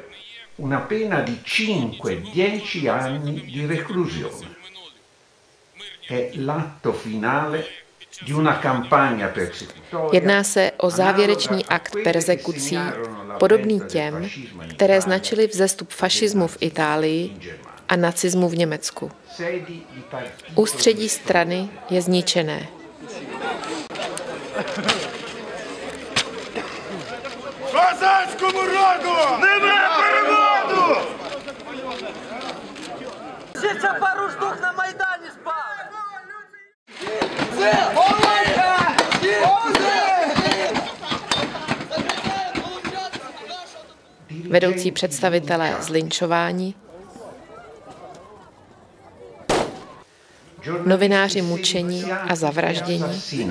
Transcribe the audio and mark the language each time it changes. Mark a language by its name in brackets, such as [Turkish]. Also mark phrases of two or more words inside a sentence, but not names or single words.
[Czech] Jedná se o závěrečný akt perzekucí, podobný těm, které značily vzestup fašismu v Itálii a nacismu v Německu. Ústředí strany je zničené. [Ukrainian] Козацькому роду! Нема переводу! Ще пару штук на Майдані спали! [Czech] Vedoucí představitelé zlinčování, novináři mučení a zavraždění,